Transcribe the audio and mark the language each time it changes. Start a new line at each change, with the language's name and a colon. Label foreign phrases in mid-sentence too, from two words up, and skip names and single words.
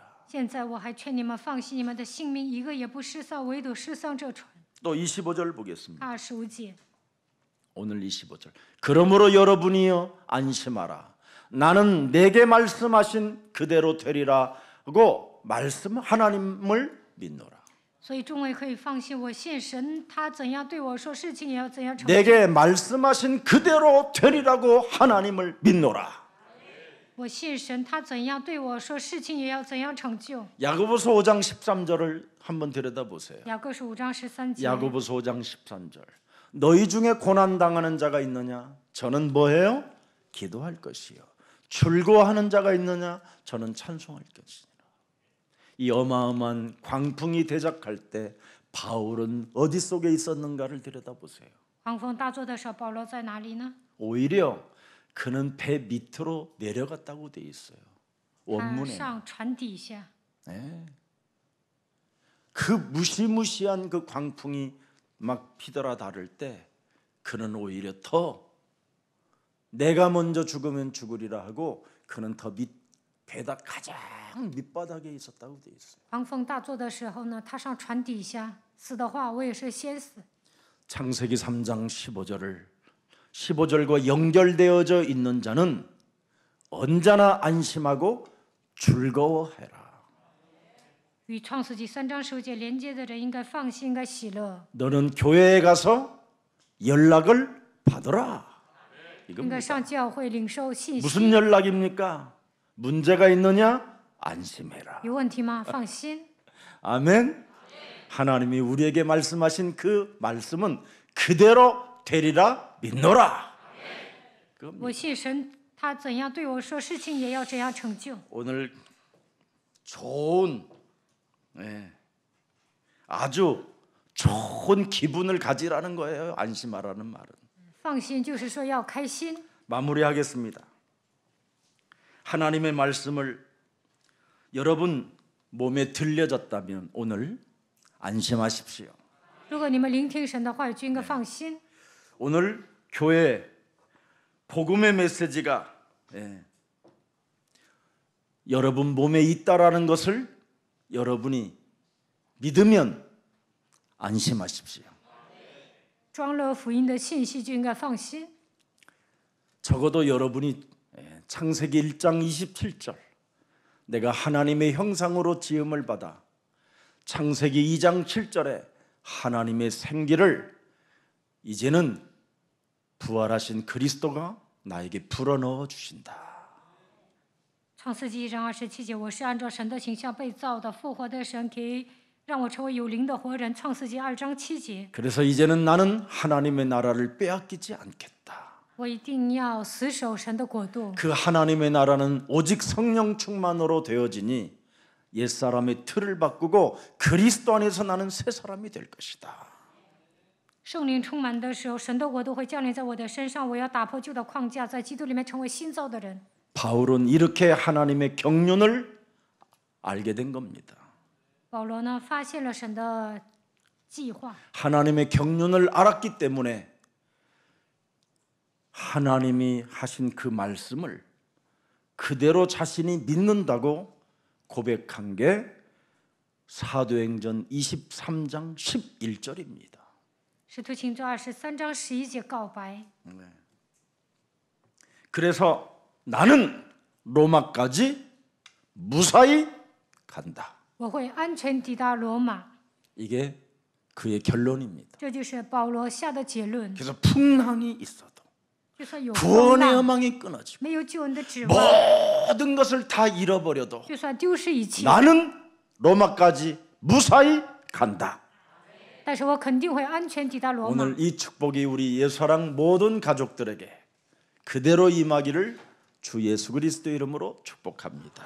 Chinese: 现在我还劝你们放心，你们的性命一个也不失丧，唯独失丧这船。
Korean: 또 25절 보겠습니다.
Chinese: 25节，
Korean: 오늘 25절. 그러므로 여러분이여 안심하라. 나는 내게 말씀하신 그대로 되리라고 말씀 하나님을 믿노라.
Chinese: 所以众位可以放心，我信神，他怎样对我说，事情也要怎样成就。
Korean: 내게 말씀하신 그대로 되리라고 하나님을 믿노라.
Chinese: 我信神，他怎样对我说，事情也要怎样成就。
Korean: 야고보서 5장 13절을 한번 들여다보세요.
Chinese: 雅各书5章13节，
Korean: 야고보서 5장 13절. 너희 중에 고난 당하는 자가 있느냐? 저는 뭐해요? 기도할 것이요. 즐거워하는 자가 있느냐? 저는 찬송할 것이니라. 이 어마어마한 광풍이 대적할 때 바울은 어디 속에 있었는가를 들여다보세요.
Chinese: 狂风大作的时候，保罗在哪里呢？
Korean: 오히려 그는 배 밑으로 내려갔다고 돼 있어요.
Chinese: 他
Korean: 원문에.
Chinese: 上船底下。
Korean: 네. 그 무시무시한 그 광풍이 막 피더라 다를 때 그는 오히려 더 내가 먼저 죽으면 죽으리라 하고 그는 더 배다 가장 밑바닥에 있었다고 돼 있어요.
Chinese: 狂风大作的时候呢，他上船底下，死的话我也是先死。
Korean: 창세기 3장 15절과 연결되어져 있는 자는 언제나 안심하고 즐거워해라.
Chinese: 与创世纪3章15节连接的人应该放心，应该喜乐，
Korean: 너는 교회에 가서 연락을 받아라.
Chinese: 应该
Korean: 이겁니다.
Chinese: 上教会领受信
Korean: 무슨
Chinese: 息。
Korean: 연락입니까? 문제가 있느냐? 안심해라.
Chinese: 有问题吗？放心。
Korean: 아멘. 하나님이 우리에게 말씀하신 그 말씀은 그대로 되리라 믿노라.
Chinese: 我信神，他怎样对我说，事情也要怎样成就。
Korean: 오늘 좋은 아주 좋은 기분을 가지라는 거예요. 안심하라는 말은.
Chinese: 放心就是说要开心。
Korean: 마무리하겠습니다. 하나님의 말씀을 여러분 몸에 들려졌다면 오늘 안심하십시오.
Chinese: 如果你们聆听神的话语，就应该放心。
Korean: 오늘 교회 복음의 메시지가 여러분 몸에 있다라는 것을 여러분이 믿으면 안심하십시오.
Chinese: 装了福音的信息，就应该放心。
Korean: 적어도 여러분이 창세기 1장 27절 내가 하나님의 형상으로 지음을 받아 창세기 2장 7절에 하나님의 생기를 이제는 부활하신 그리스도가 나에게 불어넣어 주신다.
Chinese: 创世纪1章27节，我是按照神的形象被造的，复活的神给让我成为有灵的活人。创世纪2章7节，
Korean: 그래서 이제는 나는 하나님의 나라를 빼앗기지 않겠다.
Chinese: 我一定要死守神的国度。
Korean: 그 하나님의 나라는 오직 성령 충만으로 되어지니 옛사람의 틀을 바꾸고 그리스도 안에서 나는 새 사람이 될 것이다.
Chinese: 圣灵充满的时候，神的国度会降临在我的身上。我要打破旧的框架，在基督里面成为新造的人。
Korean: 바울은 이렇게 하나님의 경륜을 알게 된 겁니다.
Chinese: 保罗呢，发现了神的计划。
Korean: 하나님의 경륜을 알았기 때문에 하나님이 하신 그 말씀을 그대로 자신이 믿는다고 고백한 게 사도행전 23장 11절입니다.
Chinese: 使徒行传23章11节告白。
Korean: 그래서 나는 로마까지 무사히 간다.
Chinese: 我会安全抵达罗马，
Korean: 이게 그의 결론입니다.
Chinese: 这就是保罗下的结论。
Korean: 그래서 풍랑이 있어도
Chinese: 就算有风
Korean: 구원의
Chinese: 浪，
Korean: 여망이 끊어지고
Chinese: 没有救恩的指望，
Korean: 모든 것을 다 잃어버려도
Chinese: 就算丢失一切，
Korean: 나는 로마까지 무사히 간다.
Chinese: 但是我肯定会安全抵达罗马。
Korean: 오늘 이 축복이 우리 예수사랑 모든 가족들에게 그대로 임하기를 주 예수 그리스도 이름으로 축복합니다.